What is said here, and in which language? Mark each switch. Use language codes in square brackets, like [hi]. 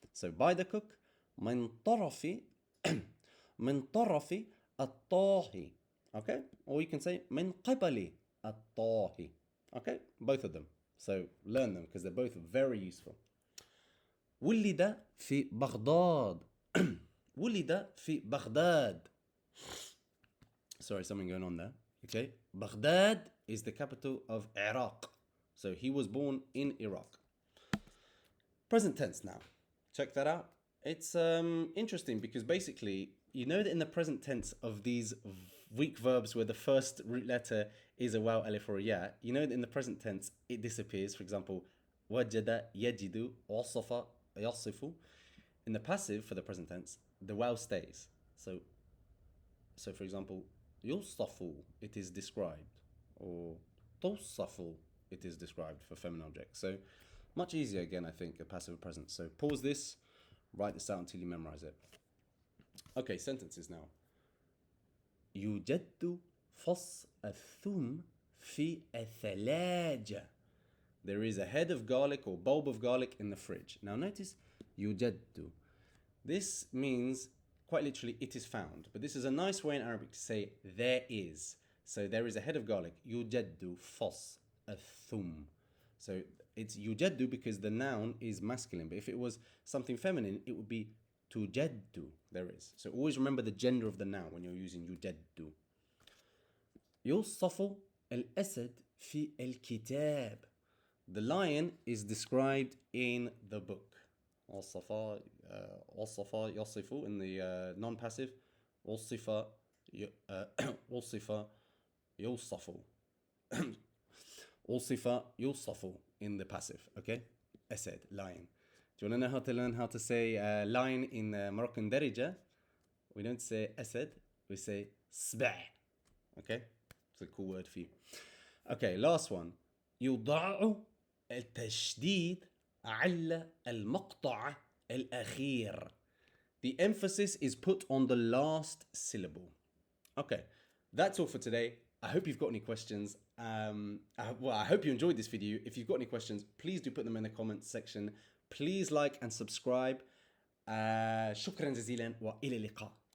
[en] So by the cook, [ar] من طرف من طرف الطاهي. [en] Okay? Or you can say [ar] من قبل الطاهي. [en] Okay? Both of them. So learn them because they're both very useful. [ar] ولد في بغداد. ولد في بغداد. [en] Sorry, something going on there. Okay? Baghdad is the capital of Iraq. So he was born in Iraq. Present tense now. Check that out. It's interesting because basically, you know that in the present tense of these weak verbs where the first root letter is a waw, alif, or a ya, you know that in the present tense it disappears. For example, wajada, yajidu, wasafa, yasifu. In the passive for the present tense, the waw stays. So for example, yusafu, it is described, or tusafu, it is described for feminine objects. So much easier again, I think, a passive or present. So pause this, write this out until you memorize it. Okay, sentences now. [ar] يوجد فص الثوم في الثلاجة. [en] There is a head of garlic or bulb of garlic in the fridge. Now notice يوجد. This means quite literally it is found. But this is a nice way in Arabic to say there is. So there is a head of garlic. [ar] يوجد فص الثوم. [en] So it's يوجد because the noun is masculine. But if it was something feminine, it would be تجد. There is. So always remember the gender of the noun when you're using يجد. [ar] يوصف الأسد في الكتاب. [en] The lion is described in the book. وصف يصف in the non-passive. [ar] وصف وصف يوصف. [en] وصف يوصف in the passive. Okay? أسد, lion. Do you want to know how to learn how to say lion in Moroccan درجة? We don't say أسد, we say سبع. Okay? It's a cool word for you. Okay, last one. [ar] يوضع التشديد على المقطع الأخير. [en] The emphasis is put on the last syllable. Okay, that's all for today. I hope you've got any questions. I hope you enjoyed this video. If you've got any questions, please do put them in the comments section. Please like and subscribe. [ar] شكرا جزيلا وإلى اللقاء.